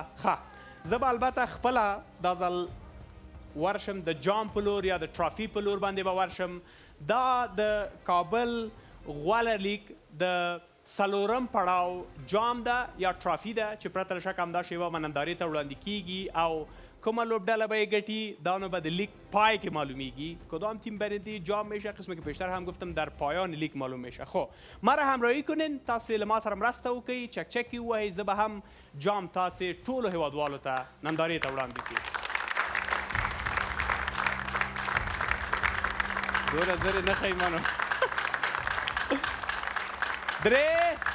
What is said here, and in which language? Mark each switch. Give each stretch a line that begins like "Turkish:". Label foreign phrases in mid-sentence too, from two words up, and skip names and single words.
Pashto: ښه زه به البته خپله دا ځل ورشم د جام په لور یا د ټرافي په لور باندې به ورشم. دا د کابل غوره لیگ د څلورم پړاو جام ده یا ټرافي ده چې پرته له شک همدا شیبه به نندارې ته وړاندې کیږي او کومه لوبډله به یې ګټي دا نو به د لیگ پای که معلومیگی
Persian: کدام تیم برنده جام میشه. قسمه که پیشتر هم گفتم در پایان لیگ معلوم میشه. خب مرا همراهی کنین
Pashto: تاسو له ما سره مرسته وکړئ چک چکی ووهئ زه به هم جام تاسو ټولو هیوادوالو ته نندارې ته وړاندې کړم. دوله زرې نه ښیي منو درې